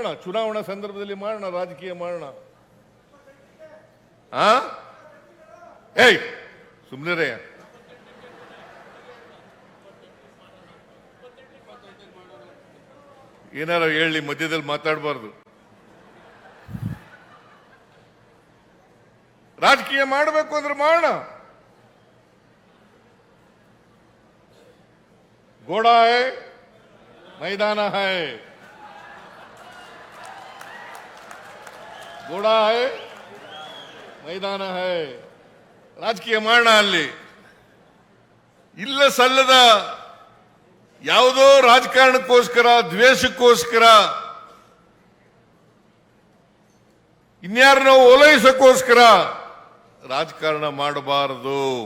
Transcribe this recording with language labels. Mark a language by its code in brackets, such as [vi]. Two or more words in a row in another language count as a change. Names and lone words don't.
[kn] ಚುನಾವಣಾ ಸಂದರ್ಭದಲ್ಲಿ ಮಾಡೋಣ, ರಾಜಕೀಯ ಮಾಡೋಣ. ಏಯ್ ಸುಮ್ಮನೆ ಏನಾರ ಹೇಳಿ, ಮಧ್ಯದಲ್ಲಿ ಮಾತಾಡಬಾರ್ದು. ರಾಜಕೀಯ ಮಾಡಬೇಕು ಅಂದ್ರೆ ಮಾಡೋಣ. [hi] घोड़ा है मैदान है, घोड़ा है मैदान है. [kn] ರಾಜಕೀಯ ಮಾಡೋಣ. ಅಲ್ಲಿ ಇಲ್ಲ ಸಲ್ಲದ ಯಾವುದೋ ರಾಜಕಾರಣಕ್ಕೋಸ್ಕರ, ದ್ವೇಷಕ್ಕೋಸ್ಕರ, ಇನ್ಯಾರನ್ನೋ ಓಲೈಸಕ್ಕೋಸ್ಕರ ರಾಜಕಾರಣ ಮಾಡಬಾರದು.